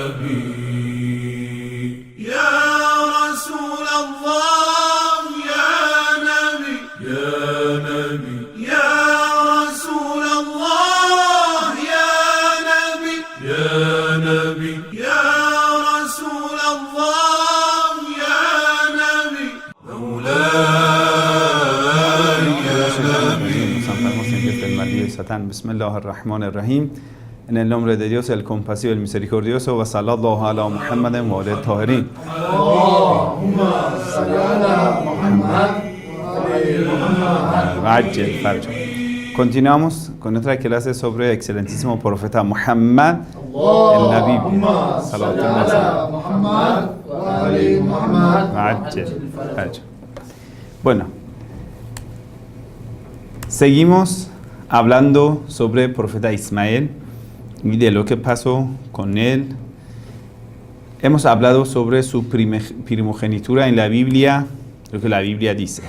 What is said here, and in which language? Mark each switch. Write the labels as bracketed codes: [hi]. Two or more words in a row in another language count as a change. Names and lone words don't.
[ar] نبي يا رسول الله يا نبي يا نبي يا رسول الله يا نبي يا نبي يا رسول الله يا نبي مولاي يا نبي. بسم الله الرحمن الرحیم. [es] En el nombre de Dios, el compasivo, el misericordioso. [ar] وصلى الله على محمد وعلى طاهرين. اللهم صل على محمد وعلى Farj. [es] Continuamos con otra clase sobre el excelentísimo profeta Muhammad en la Biblia. [ar] صل على محمد وعلى محمد. Farj. [es] Bueno, seguimos hablando sobre el profeta Ismael y de lo que pasó con él. Hemos hablado sobre su primogenitura en la Biblia, lo que la Biblia dice.